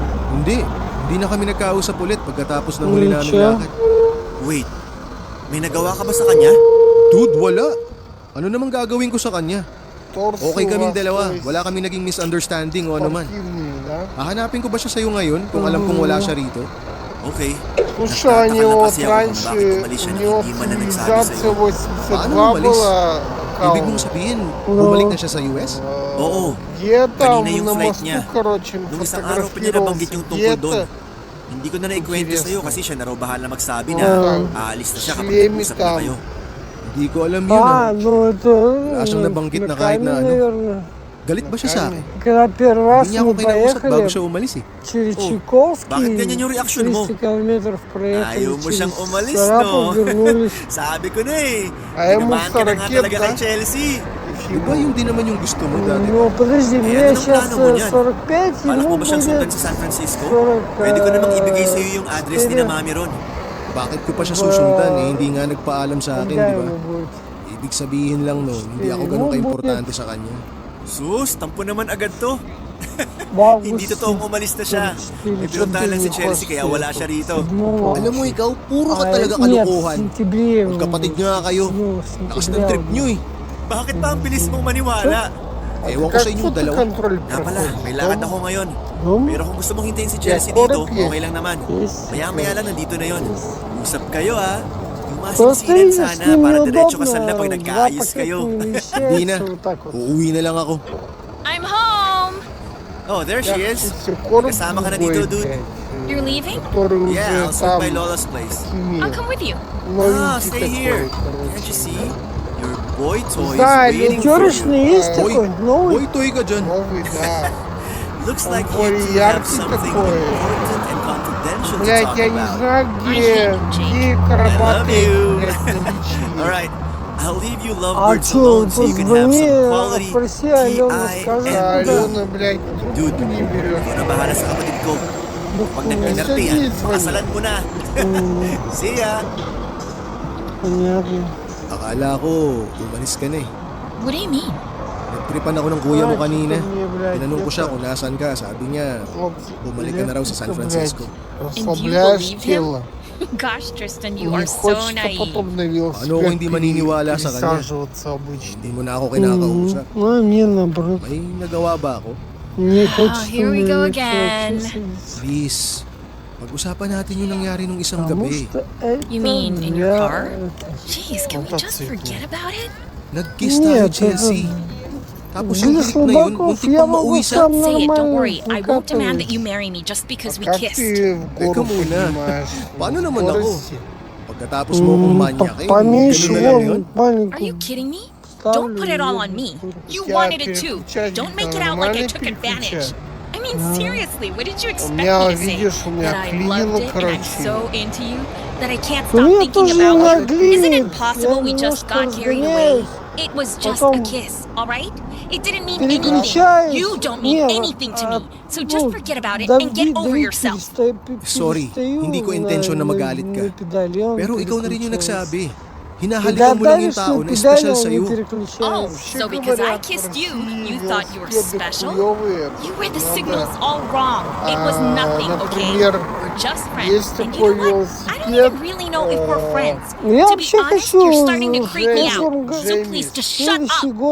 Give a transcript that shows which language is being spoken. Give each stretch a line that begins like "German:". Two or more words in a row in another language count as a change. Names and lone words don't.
Filipino: Hindi na kami nagkausap ulit pagkatapos ng huli naming lakad. Wait, may nagawa ka ba sa kanya? Dude, wala. Ano namang gagawin ko sa kanya? Okay kaming dalawa. Wala kaming naging misunderstanding o ano man. Hahanapin ko ba siya sa'yo ngayon kung alam kong wala siya rito? Okay.
Russian: Слушай, у него
Filipino: Nagtataka lang kasi ako kung
Russian: раньше,
Filipino: bakit umali siya
Russian: у
Filipino: na
Russian: него
Filipino: hindi man na nagsabi
Russian: цивилизация
Filipino: sa'yo.
Russian: 82
Filipino: Paano umalis?
Russian: была
Filipino: Ibig mong sabihin, bumalik na siya sa US? Oo.
Russian: где там
Filipino: Kanina yung
Russian: на
Filipino: flight
Russian: мосту,
Filipino: niya.
Russian: короче,
Filipino: Nung isang araw pa niya nabanggit yung tungkol doon.
Russian: где-то
Filipino: Hindi ko na naikwento sa'yo kasi siya na raw bahala magsabi na aalis na siya kapag
Russian: шлеме
Filipino: nag-usap na
Russian: там.
Filipino: kayo. Hindi ko alam yun.
Russian: Ну это...
Filipino: Wala siyang nabanggit na kahit na ano.
Russian: наверное.
Filipino: Galit ba siya sa akin?
Russian: Когда первый раз
Filipino: Hindi niya
Russian: мы
Filipino: ako kinausap bago
Russian: поехали
Filipino: siya umalis eh.
Russian: через
Filipino: Oh,
Russian: Чайковский,
Filipino: bakit ganyan yung reaksyon mo?
Russian: 300 километров проехали
Filipino: Ayaw mo
Russian: через
Filipino: siyang umalis,
Russian: Сарапов,
Filipino: no?
Russian: вернулись.
Filipino: Sabi ko na eh. Ayaw mo Tinamaan sa ka na nga raket, talaga ha? kay Chelsea. Di ba yung di naman yung gusto mo dati?
Russian: Ну, подожди, мне
Filipino: anong
Russian: сейчас
Filipino: plano mo niyan?
Russian: 45,
Filipino: Balak
Russian: ему
Filipino: mo ba siyang sundan
Russian: будет
Filipino: sa San Francisco?
Russian: 40,
Filipino: Pwede ko namang ibigay sa'yo yung address ni na mami ron. Bakit ko pa siya susundan eh? Hindi nga nagpaalam sa akin,
Russian: когда
Filipino: di ba?
Russian: ему будет.
Filipino: Ibig sabihin lang nun, hindi ako ganun ka-importante sa kanya. Sus, tampo naman agad to.
Russian: В августе,
Filipino: Hindi totoong umalis na siya. May pinuntahan lang si Chelsea kaya wala siya rito.
Russian: 7
Filipino: Alam mo ikaw, puro ka talaga
Russian: Нет, в
Filipino: kalokohan.
Russian: сентябре.
Filipino: Magkapatid nga kayo.
Russian: Ну, в
Filipino: Lakas ng
Russian: сентябре
Filipino: trip nyo eh. Bakit ba ang bilis mong maniwala? Ewan ko sa inyo dalawa.
Russian: контроль
Filipino: Nga pala, may lakad ako ngayon.
Russian: Ну,
Filipino: Pero kung gusto mong hintayin si Chelsea
English: Yeah,
Filipino: dito,
English: okay.
Filipino: okay lang naman.
English: Yes.
Filipino: Maya-maya lang nandito na yon. Usap kayo ha.
Russian: Просто
Filipino: Tumasinsinan
Russian: с
Filipino: sana
Russian: ним
Filipino: para diretso ka
Russian: неудобно,
Filipino: sala pag nagkaayos
Russian: запах
Filipino: kayo.
Russian: не
Filipino: Hindi na.
Russian: вмещается вот так вот.
Filipino: Uuwi na lang ako.
English: I'm home. Oh, there she is.
Russian: Всё, короб
Filipino: Kasama ka na
Russian: другой,
Filipino: dito, dude.
Russian: блядь,
English: You're leaving?
Russian: который
English: Yeah, I'll
Russian: уже
English: swing
Russian: там
English: by Lola's place. I'll come with you. Ah,
Russian: новенький
English: stay here.
Russian: такой, короче.
English: Can't you see? Your boy toy
Russian: Да,
English: is waiting for you.
Russian: легёрочный есть
English: Boy,
Russian: такой, новый.
English: boy toy
Filipino: ka dyan.
Russian: Новый, да.
English: Looks
Russian: Он
English: like you
Russian: более
English: two have
Russian: яркий
English: something
Russian: такой.
English: important and confidential to
Russian: Блядь,
English: talk
Russian: я не
English: about.
Russian: знаю, где
English: hate Jake.
Russian: карабаты,
English: I love you.
Russian: блядь, наличие.
English: Alright, I'll leave you
Russian: А
English: lovebirds
Russian: чё,
English: alone so you can have
Russian: позвони,
English: some quality
Russian: спроси Алену, скажи,
English: TIM.
Russian: Алена, блядь,
English: Dude,
Russian: трубку не берет.
Filipino: ikaw na bahala sa kapatid ko. Pag nag-inarte yan, pakasalan mo na.
English: See ya!
Russian: Понятно.
Filipino: Akala ko, umalis ka na eh.
English: What do you mean?
Filipino: Nagtripan ako ng kuya mo kanina.
Russian: Мне, блядь,
Filipino: Tinanong ko siya
Russian: это,
Filipino: kung nasaan ka. Sabi niya,
Russian: вот,
Filipino: bumalik ka na raw sa San
Russian: блядь,
Filipino: Francisco.
Russian: Расслабляешь
English: believed him?
Russian: тело.
English: Gosh, Tristan, you
Russian: Не
English: are so
Russian: хочется
English: naive.
Russian: потом на велосипед
Filipino: Ano kung hindi maniniwala sa kanya?
Russian: пересаживаться обычно.
Filipino: Hindi mo na ako kinakausap.
Russian: Ну, а мне наоборот.
Filipino: May nagawa ba ako?
Russian: Мне хочется
English: here we go
Russian: на
English: again.
Russian: велосипед.
Filipino: Please, pag-usapan natin yung nangyari nung isang
Russian: Потому
Filipino: gabi.
Russian: что это
English: You mean in your
Russian: для-
English: car? Jeez, can we just
Russian: Мотоцикл.
English: forget about it?
Filipino: Nag-kiss tayo,
Russian: Нет,
Filipino: Chelsea. Tapos yung
Russian: Для
Filipino: trip na yun,
Russian: слабаков
Filipino: muntik
Russian: я
Filipino: pang
Russian: могу
Filipino: mauwi sa...
Russian: сам
English: Say it, don't
Russian: нормально
English: worry. I won't demand that
Russian: выкатывать.
English: you marry me just because we
Russian: Как
English: kissed.
Russian: ты в
Filipino: Teka
Russian: гору
Filipino: muna.
Russian: поднимаешь?
Filipino: Paano
Russian: На
Filipino: naman ako?
Russian: скорости?
Filipino: Pagkatapos mo akong manyak, eh,
Russian: Поменьше
Filipino: ganun na lang yun.
Russian: вон маленькую
English: Are you kidding me?
Russian: ставлю
English: Don't put it all on me. You
Russian: Я
English: wanted it too.
Russian: переключатель
English: Don't make it out like I
Russian: нормально
English: took advantage.
Russian: переключаю.
English: I mean, seriously, what did you expect
Russian: меня,
English: me to say?
Russian: видишь, у меня
English: That I
Russian: клинило,
English: loved it and I'm
Russian: короче.
English: so into you that I can't
Russian: У
English: stop
Russian: меня
English: thinking
Russian: тоже
English: about
Russian: иногда
English: you? Isn't it
Russian: клинит.
English: possible
Russian: Я
English: we just
Russian: немножко
English: got carried away?
Russian: разгоняюсь.
English: It was just a
Russian: Потом
English: kiss, alright? It didn't mean anything.
Russian: переключаешь.
English: You don't mean
Russian: Не,
English: anything to
Russian: а,
English: me. So just
Russian: ну,
English: forget about it
Russian: Давид-
English: and get over
Russian: Давид
English: yourself.
Filipino: Sorry, hindi ko intensyon na magalit ka. Pero ikaw na rin yung nagsabi.
Russian: Когда
Filipino: Hinahalikan mo lang yung
Russian: давишь
Filipino: tao
Russian: на
Filipino: na
Russian: педали,
Filipino: special
Russian: он не
Filipino: sa'yo.
English: Oh,
Russian: переключается.
English: so because I kissed you, you thought you were special? You read the signals all wrong. It was nothing, okay?
Russian: например,
English: We're just friends.
Russian: есть
English: And you know
Russian: такой
English: what? I don't
Russian: велосипед,
English: even really know if we're friends.
Russian: Я
English: To be
Russian: вообще
English: honest,
Russian: хочу
English: you're starting to creep me out.
Russian: Джеймис.
English: So please just shut up.
Russian: Следующий год